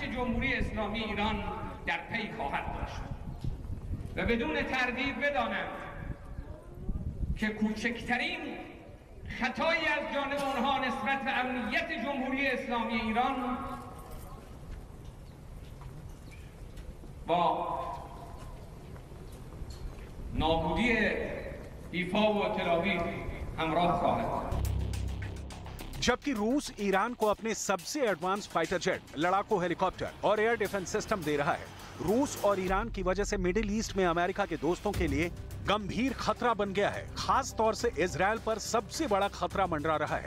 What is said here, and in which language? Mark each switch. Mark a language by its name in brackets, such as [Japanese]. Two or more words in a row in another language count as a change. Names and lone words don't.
[Persian] جمهوری اسلامی ایران در پی خواهد داشت و بدون تردید بدانند که کوچکترین خطایی از جانب آنها نسبت به امنیت جمهوری اسلامی ایران با نابودی ایفا و تلاویو همراه خواهد بود। [Hindi] जबकि रूस ईरान को अपने सबसे एडवांस [English] fighter jet, [Hindi] लड़ाकू हेलीकॉप्टर और [English] air defense system [Hindi] दे रहा है। रूस और ईरान की वजह से मिडिल ईस्ट में अमेरिका के दोस्तों के लिए गंभीर खतरा बन गया है। खास तौर से इजराइल पर सबसे बड़ा खतरा मंडरा रहा है।